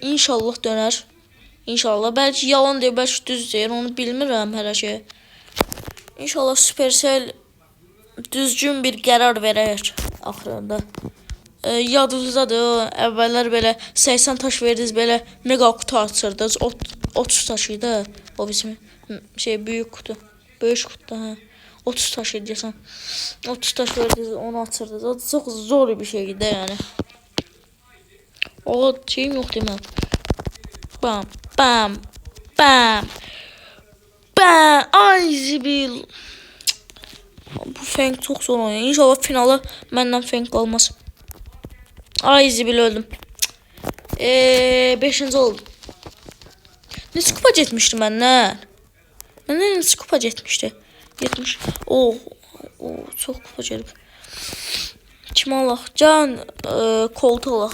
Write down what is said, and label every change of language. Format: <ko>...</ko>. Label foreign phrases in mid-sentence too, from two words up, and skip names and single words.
<az>İnşallah dönər. İnşallah. Bəlkə yalan deyir, bəlkə düz deyir. Onu bilmirəm hələ ki. İnşallah Supercell düzgün bir qərar verər axırında. Yadınızdadır, əvvəllər belə 80 taş verdiniz, belə mega kutu açırdınız. 30 taş idi. O bizim</az> <tr>büyük kutu.</tr> <az>Böyük kutu, hə. 30 taş edəcəksən. 30 taş verdiniz, onu açırdınız.</az> <tr>O çox zor bir şeydi yani. O şeyim yok değil mi?</tr> <az>Bam. Ay zibil.</az> <tr>Bu Feng çok zor oynuyor.</tr> <az>İnşallah finala məndən Feng olmaz. Ay zibil öldüm. 5. oldum. Neçə kupa getmişdi məndən? Məndən neçə kupa getmişdi? 70. Çox kupa gəlib. Kim alaq? Can Colt alaq.</az>